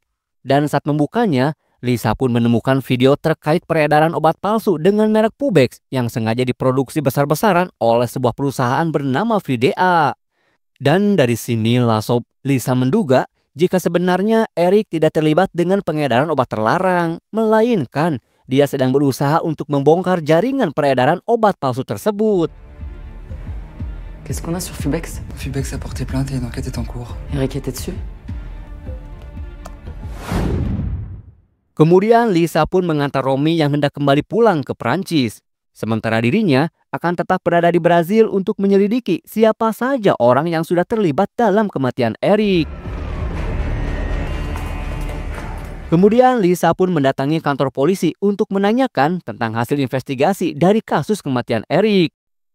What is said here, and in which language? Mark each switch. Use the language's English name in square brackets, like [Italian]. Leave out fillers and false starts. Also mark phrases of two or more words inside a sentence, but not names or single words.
[Indonesian] Dan saat membukanya, Lisa pun menemukan video terkait peredaran obat palsu dengan merek Pubex yang sengaja diproduksi besar-besaran oleh sebuah perusahaan bernama Fridea. Dan dari sinilah sob, Lisa menduga jika sebenarnya Eric tidak terlibat dengan pengedaran obat terlarang, melainkan dia sedang berusaha untuk membongkar jaringan peredaran obat palsu tersebut. [French] Qu'est-ce qu'on a sur Fubex? Fubex a porté plainte et une enquête est en cours. Eric était dessus? [Indonesian] Kemudian Lisa pun mengantar Romy yang hendak kembali pulang ke Prancis. Sementara dirinya akan tetap berada di Brazil untuk menyelidiki siapa saja orang yang sudah terlibat dalam kematian Eric. Kemudian Lisa pun mendatangi kantor polisi untuk menanyakan tentang hasil investigasi dari kasus kematian Eric.